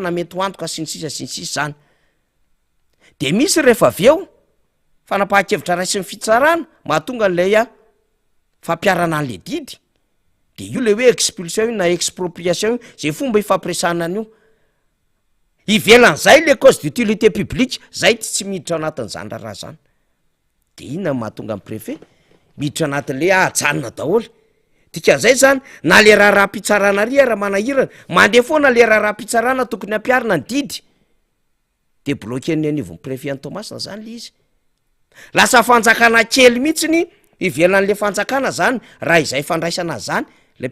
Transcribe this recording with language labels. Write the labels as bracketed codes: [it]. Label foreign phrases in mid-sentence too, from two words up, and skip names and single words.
[mg] na mety ho antoka sy ny sisa zany de misy rehefa avy eo fanapahan-kevitra ray sy ny fitsarana mahatonga n'lay fampiarana an'le didy de io le hoe expulsion io na expropriation zay fomba ifampiresana an'io ivelan'zay le [fr] cause d'utilité publique [mg] zay tsy miditra anatin'zany raha zany de inona mahatonga amin'ny préfet miditra anatin'le ajanona daholo dikan'izay zany na le raha-raha-pitsarana ry raha manahirana mandeha foana le raha-raha-pitsarana tokony ampiarina ny didy de bloquen'ny anivon'ny préfet any Tomasina zany le izy lasa fanjakana kely mihitsiny ivelan'le fanjakana zany raha izay fandraisana zany le